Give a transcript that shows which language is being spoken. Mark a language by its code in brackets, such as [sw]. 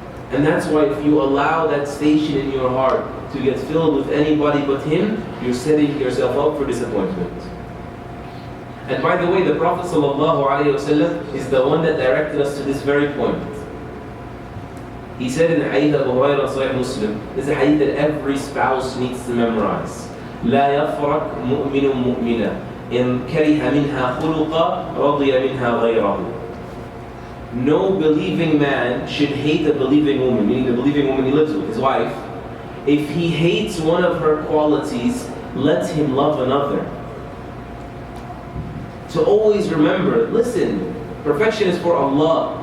[en] And that's why if you allow that station in your heart to get filled with anybody but Him, you're setting yourself up for disappointment. And by the way, the Prophet ﷺ is the one that directed us to this very point. He said in the hadith of Abu Hurairah, Sahih Muslim, this is a hadith that every spouse needs to memorize. [ar] لا يفرق مؤمن مؤمنا إن كره منها خلقا رضي منها غيره. [en] No believing man should hate a believing woman, meaning the believing woman he lives with, his wife. If he hates one of her qualities, let him love another. So always remember, listen, perfection is for Allah.